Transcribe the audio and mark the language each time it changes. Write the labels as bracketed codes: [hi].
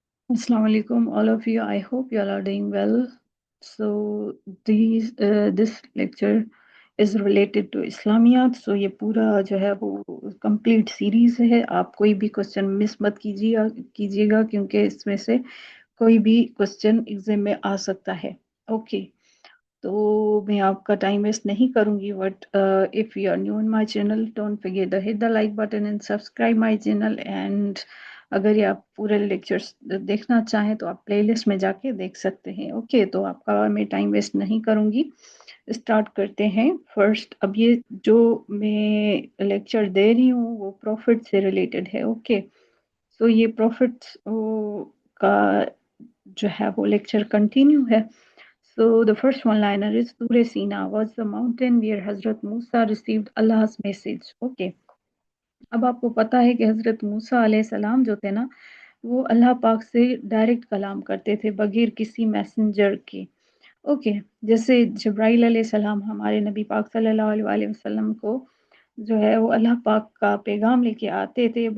[en] Assalamu alaikum, all of you. I hope you all are doing well. So this lecture is related to Islamiyat. [hi] So ये पूरा जो है वो complete series है. आप कोई भी question miss मत कीजिएगा क्योंकि इसमें से कोई भी question exam में आ सकता है. Okay. तो मैं आपका टाइम वेस्ट नहीं करूंगी [en] but if you are new in my channel [hi] don't forget the hit the like button and subscribe my channel and अगर ये आप पूरे लेक्चर्स देखना चाहें तो आप प्लेलिस्ट में जाके देख सकते हैं. ओके तो आपका मैं टाइम वेस्ट नहीं करूंगी, स्टार्ट करते हैं. फर्स्ट अब ये जो मैं लेक्चर दे रही हूँ वो प्रॉफिट से रिलेटेड है. ओके सो ये प्रॉफिट का जो है वो लेक्चर कंटिन्यू है. [en] So the first one liner is Tur Sina was the mountain where Hazrat Musa received Allah's message. Okay. [hi] अब आपको पता है कि हज़रत मूसा अलैहिस्सलाम जो थे ना वो अल्लाह पाक से डायरेक्ट कलाम करते थे बगैर किसी मैसेंजर के. ओके जैसे जब्राइल अलैहिस्सलाम हमारे नबी पाक सल्लल्लाहु अलैहि वसल्लम को जो है वो अल्लाह पाक का पैगाम लेके आते थे.